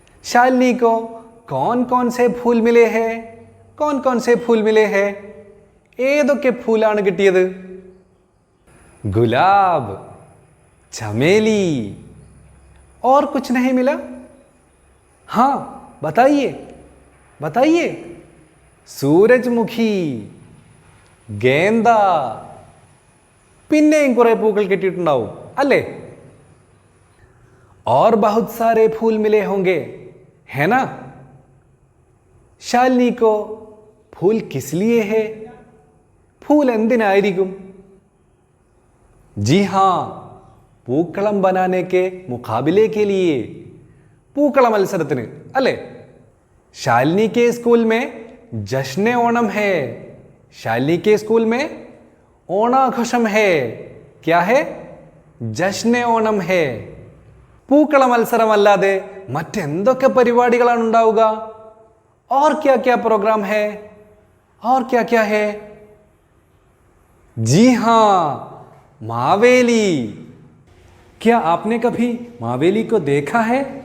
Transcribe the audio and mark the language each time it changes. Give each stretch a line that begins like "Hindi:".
Hindi: शालिनी को कौन कौन से फूल मिले हैं? कौन कौन से फूल मिले हैं?
Malayalam: ഏതൊക്കെ ഫൂലാണ് കിട്ടിയത്?
Hindi: गुलाब, चमेली, और कुछ नहीं मिला? हाँ, बताइए. सूरजमुखी, गेंदा,
Malayalam: പിന്നെയും കുറേ പൂക്കൾ കിട്ടിയിട്ടുണ്ടാവും അല്ലേ?
Hindi: और बहुत सारे फूल मिले होंगे, है ना? ശാലിനി को फूल किस लिए है? फूल
Malayalam: എന്തിനായിരിക്കും?
Hindi: जी हाँ, പൂക്കളം बनाने के मुकाबले के लिए.
Malayalam: പൂക്കള മത്സരത്തിന് അല്ലേ?
Hindi: शालिनी के स्कूल में जश्न ओणम है. शालिनी के स्कूल में ഓണാഘോഷം है. क्या है? ജശ്ന ഓണം है.
Malayalam: പൂക്കള മത്സരമല്ലാതെ മറ്റെന്തൊക്കെ പരിപാടികളാണ് ഉണ്ടാവുക?
Hindi: और क्या क्या प्रोग्राम है? और क्या क्या है? जी हाँ, मावेली. क्या आपने कभी मावेली को देखा है?